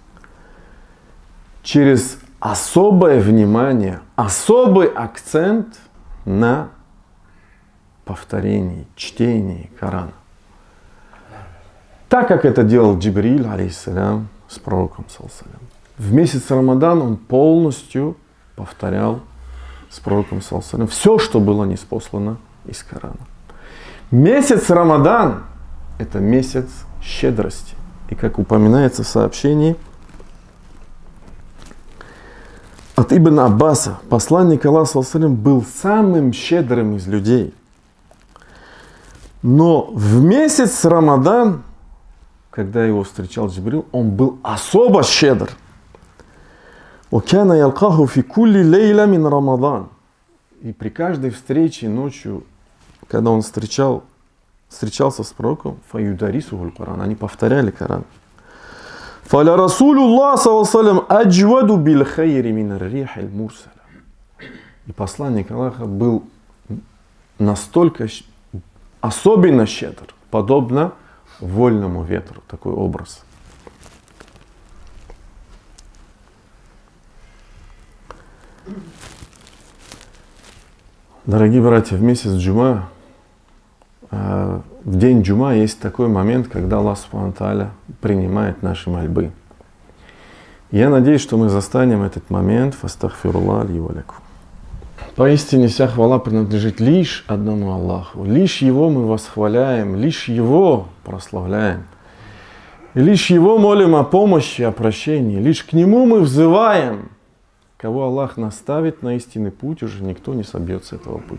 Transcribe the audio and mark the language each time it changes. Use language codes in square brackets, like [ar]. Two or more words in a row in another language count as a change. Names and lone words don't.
[ru] Через особое внимание, особый акцент на повторении, чтении Корана. Так как это делал Джибриль, алейхиссалям, с пророком, [ar] صلى الله عليه وسلم. [ru] В месяц Рамадан он полностью повторял с пророком, [ar] صلى الله عليه وسلم, [ru] все, что было ниспослано из Корана. Месяц Рамадан – это месяц щедрости. И как упоминается в сообщении от Ибн Аббаса, посланник Аллаха, [ar] صلى الله عليه وسلم, [ru] был самым щедрым из людей. Но в месяц Рамадан, когда его встречал Джибрил, он был особо щедр. [ar] «وكان يلقاه في كل ليلة من رمضان». [ru] И при каждой встрече ночью, когда он встречался с пророком, [ar] فيدارسه القرآن, [ru] они повторяли Коран. [ar] «فلرسول الله صلى الله عليه وسلم أجود بالخير من الريح المرسلة». [ru] И посланник Аллаха был настолько особенно щедр, подобно вольному ветру, такой образ. Дорогие братья, в месяц Джума, в день Джума есть такой момент, когда Аллах [ar] سبحانه وتعالى [ru] принимает наши мольбы. Я надеюсь, что мы застанем этот момент. [ar] فأستغفر الله لي ولكم. [ru] Поистине вся хвала принадлежит лишь одному Аллаху. Лишь Его мы восхваляем, лишь Его прославляем. И лишь Его молим о помощи, о прощении. Лишь к Нему мы взываем. Кого Аллах наставит на истинный путь, уже никто не собьет с этого пути.